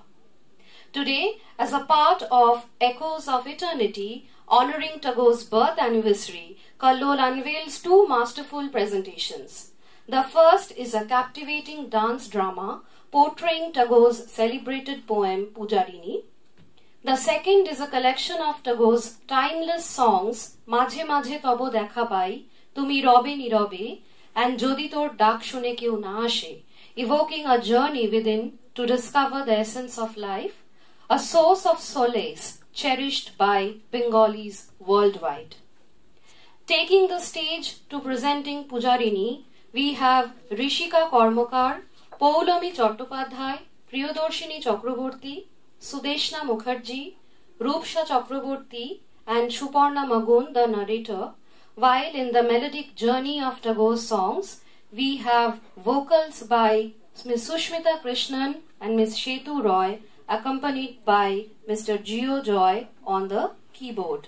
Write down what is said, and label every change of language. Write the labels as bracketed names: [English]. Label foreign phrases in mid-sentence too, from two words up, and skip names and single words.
[English] Today, as a part of Echoes of Eternity, honoring Tagore's birth anniversary, Kallol unveils two masterful presentations. The first is a captivating dance drama portraying Tagore's celebrated poem Pujarini. The second is a collection of Tagore's timeless songs Majhe Majhe Tobo Dekha Pai, Tumi Robe Nirobe, and Jodi Tor Dak Shune Keu Na Ashe, evoking a journey within to discover the essence of life, a source of solace cherished by Bengalis worldwide. Taking the stage to presenting Pujarini, we have Rishika Kormokar, Poulomi Chattopadhyay, Priyodarshini Chakraborty, Sudeshna Mukherjee, Rupsha Chakraborty, and Suparna Magun, the narrator, while in the melodic journey of Tagore's songs, we have vocals by Ms. Sushmita Krishnan and Ms. Shetu Roy, accompanied by Mr. Gio Joy on the keyboard.